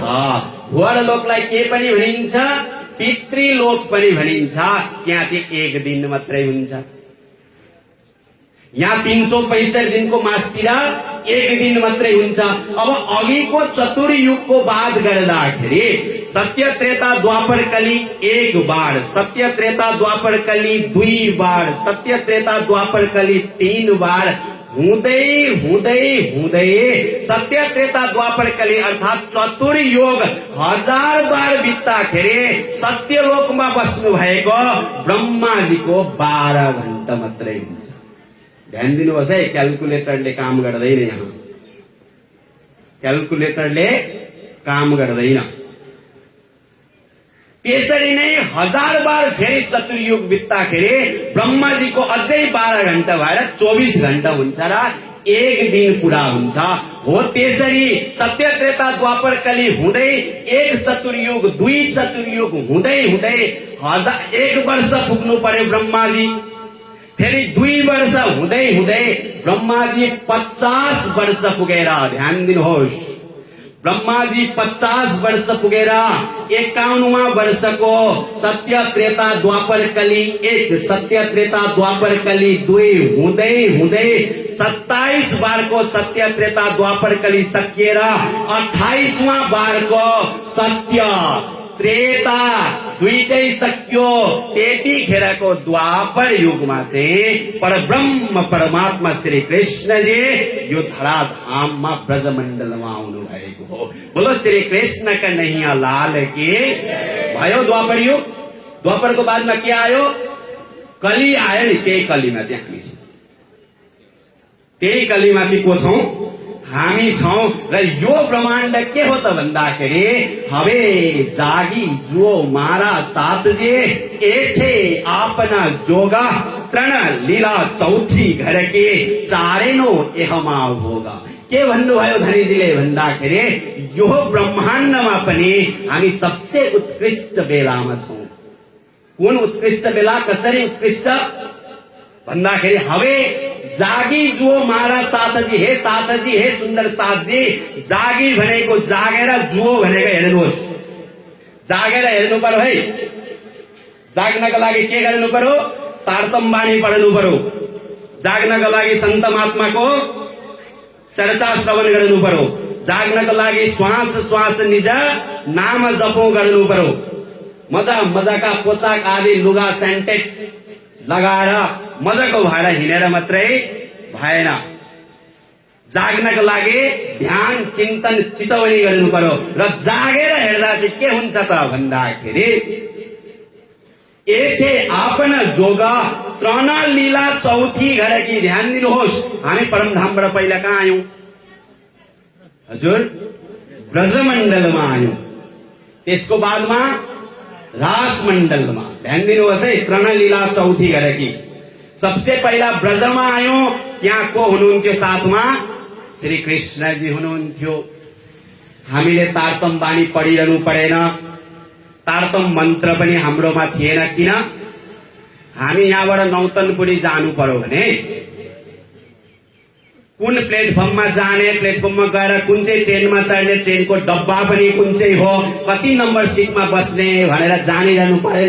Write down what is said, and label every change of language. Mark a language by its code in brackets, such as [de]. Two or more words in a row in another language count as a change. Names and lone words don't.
[ne] भुवरलोकलाई के पनि भनिन्छ? पितृलोक पनि भनिन्छ। त्यहाँ चाहिँ एक दिन मात्रै हुन्छ। यहाँ 365 दिनको मास्तिर एक दिन मात्रै हुन्छ। अब अघिको चतुर्युगको बात गर्दाखेरि सत्य, त्रेता, द्वापर, कली 1 बार, सत्य, त्रेता, द्वापर, कली 2 बार, सत्य, त्रेता, द्वापर, कली 3 बार हुँदै हुँदै हुँदै सत्य, त्रेता, द्वापर, कली अर्थात चतुर्युग 1000 बार बित्दाखेरि सत्यलोकमा बस्नु भएको ब्रह्माजीको 12 घण्टा मात्रै हुन्छ। ध्यान दिनुहोस् है, क्याल्कुलेटरले काम गर्दैन। यहाँ क्याल्कुलेटरले काम गर्दैन। त्यसरी नै 1000 बार फेरि चतुर्युग बित्दाखेरि ब्रह्माजीको अझै 12 घण्टा भएर 24 घण्टा हुन्छ र एक दिन पूरा हुन्छ। हो त्यसरी सत्य, त्रेता, द्वापर, कली हुँदै एक चतुर्युग, 2 चतुर्युग हुँदै हुँदै 1 वर्ष पुग्नु पर्यो ब्रह्माजी। फेरि 2 वर्ष हुँदै हुँदै ब्रह्माजी 50 वर्ष पुगेर, ध्यान दिनुहोस्, ब्रह्माजी 50 वर्ष पुगेर 51वां वर्षको सत्य, त्रेता, द्वापर, कली 1, सत्य, त्रेता, द्वापर, कली 2 हुँदै हुँदै 27 बारको सत्य, त्रेता, द्वापर, कली सकिएर 28वां बारको सत्य, त्रेता दुईटै सक्यो। त्यतिखेरको द्वापर युगमा चाहिँ परब्रह्म परमात्मा श्री कृष्णजी यो धराधाममा ब्रजमण्डलमा आउनु भएको हो। [hi] बोलो श्री कृष्ण का नैया लाल के। [ne] भयो द्वापर युग। द्वापरको बादमा के आयो? कली आयो नि। त्यही कलीमा चाहिँ हामी छौँ। त्यही कलीमा चाहिँ को छौँ? हामी छौं। र यो ब्रह्माण्ड के हो त भन्दाखेरि [gu] હવે જાગી જો મારા સાથ જે એછે આપના જોગા તૃણ લીલા ચોથી ઘર કે ચારેનો એહમા ભોગા। [ne] के भन्नुभयो धनीजीले भन्दाखेरि यो ब्रह्माण्डमा पनि हामी सबसे उत्कृष्ट बेलामा छौं। कुन उत्कृष्ट बेला? कसरी उत्कृष्ट भन्दाखेरि [gu] હવે જાગી જો મારા સાથજી, [ne] हे साथजी, हे सुन्दर साथजी। जागी भनेको जागेर, जुओ भनेको हेर्नुहोस्, जागेर हेर्नु पर्यो है। जाग्नको लागि के गर्नु पर्यो? तारतम बाणी पढ्नु पर्यो। जाग्नको लागि सन्त महात्माको चर्चा श्रवण गर्नु पर्यो। जाग्नको लागि श्वास श्वास निज नाम जपौँ गर्नु पर्यो। मजा मजाका पोसाक आदि लुगा सेन्टेड लगाएर मजाको भएर हिँडेर मात्रै भएन। जाग्नको लागि ध्यान चिन्तन चितवनी गर्नु पर्यो र जागेर हेर्दा चाहिँ के हुन्छ त भन्दाखेरि [gu] એછે આપન જોગ તૃણ લીલા ચોથી ઘર કી। [ne] ध्यान दिनुहोस्, हामी परमधामबाट पहिला कहाँ आयौं हजुर? ब्रजमण्डलमा आयौं, त्यसको बादमा रासमण्डलमा। ध्यान दिनुहोस् है, [gu] તૃણ લીલા ચોથી ઘર કી। [ne] सबसे पहिला ब्रजमा आयौं, त्यहाँ को हुनुहुन्थ्यो साथमा? श्री कृष्णजी हुनुहुन्थ्यो। हामीले तारतम बाणी पढिरहनु परेन, तारतम मन्त्र पनि हाम्रोमा थिएन। किन? हामी यहाँबाट नौतनपुरी जानु पर्यो भने कुन प्लेटफर्ममा जाने, प्लेटफर्ममा गएर कुन चाहिँ ट्रेनमा चढ्ने, ट्रेनको डब्बा पनि कुन चाहिँ हो, कति नम्बर सिटमा बस्ने भनेर जानिरहनु परेन।